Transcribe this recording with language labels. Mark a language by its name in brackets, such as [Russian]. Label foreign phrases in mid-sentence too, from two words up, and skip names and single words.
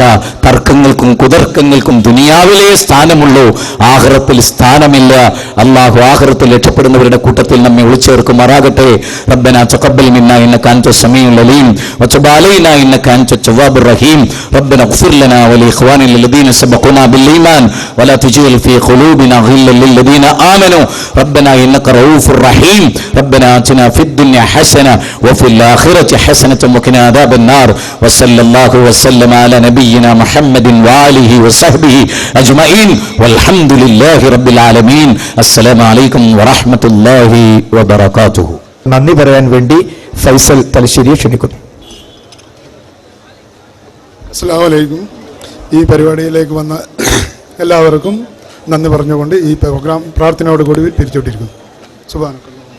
[Malayalam] തർക്കങ്ങൾക്കും കുതർക്കങ്ങൾക്കും ദുനിയാവിലെ സ്ഥാനമുള്ളൂ, ആഖിറത്തിൽ സ്ഥാനമില്ല. അള്ളാഹു ആഖിറത്തിൽ രക്ഷപ്പെടുന്നവരുടെ കൂട്ടത്തിൽ നമ്മെ വിളിച്ചേർക്കുമാറാകട്ടെ. [Arabic] ربنا تقبل منا إنك أنت السميع العليم وتب علينا إنك أنت التواب الرحيم. ربنا اغفر لنا ولإخواننا الذين سبقونا بالإيمان ولا تجعل في قلوبنا غلا للذين آمنوا ربنا إنك رؤوف رحيم. ربنا آتنا في الدنيا حسنة وفي الآخرة حسنة وقنا عذاب النار. وصلى الله وسلم على نبينا محمد وآله وصحبه أجمعين والحمد لله رب العالمين. السلام عليكم ورحمة الله وبركاته. [Malayalam] നന്ദി പറയാൻ വേണ്ടി ഫൈസൽ തലശ്ശേരിയെ ക്ഷണിക്കുന്നു. [Arabic] السلام عليكم. [Malayalam] ഈ പരിപാടിയിലേക്ക് വന്ന എല്ലാവർക്കും നന്ദി പറഞ്ഞുകൊണ്ട് ഈ പ്രോഗ്രാം പ്രാർത്ഥനയോടുകൂടി പിരിച്ചുവിട്ടിരിക്കുന്നു. സുബ്ഹാനല്ലാഹ്.